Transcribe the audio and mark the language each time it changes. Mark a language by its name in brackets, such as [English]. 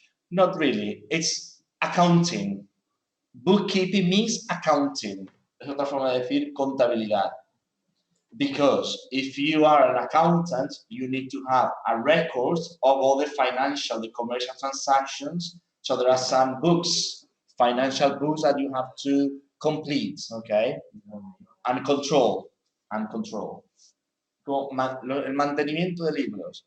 [English] Not really. It's accounting. Bookkeeping means accounting. [Spanish] Es otra forma de decir contabilidad. [English] Because if you are an accountant, you need to have a record of all the financial, the commercial transactions. So there are some books, financial books that you have to complete, okay? And control. [Spanish] El mantenimiento de libros.